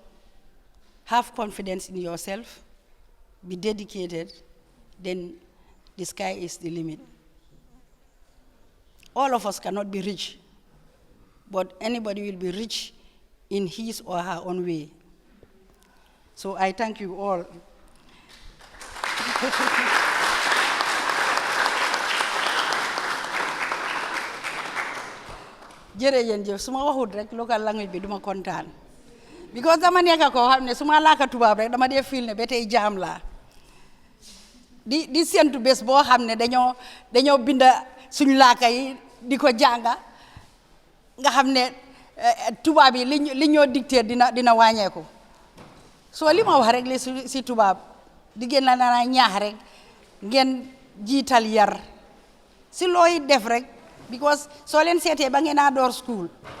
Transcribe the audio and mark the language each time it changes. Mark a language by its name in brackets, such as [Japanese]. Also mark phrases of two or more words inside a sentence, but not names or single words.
[English] Have confidence in yourself, be dedicated, then the sky is the limit. All of us cannot be rich, but anybody will be rich in his or her own way. So I thank you all. [Wolof] jërëjëf su ma waxut rek [English] local language [Wolof] bi duma kontaan because dama nekk koo xam ne su ma laaka tubaab rek dama dee feel ne ba tey jaam laa di séntu bés boo xam ne dañoo binda suñu laaka yi di ko jànga nga xam ne tubaab yi li ñoo dicté dina wàññeeku soo li ma wax rek li si tubaab di gën la naa ñaax rek ngeen jiital yar si looy def rek because soo leen seetee ba ngeen a door school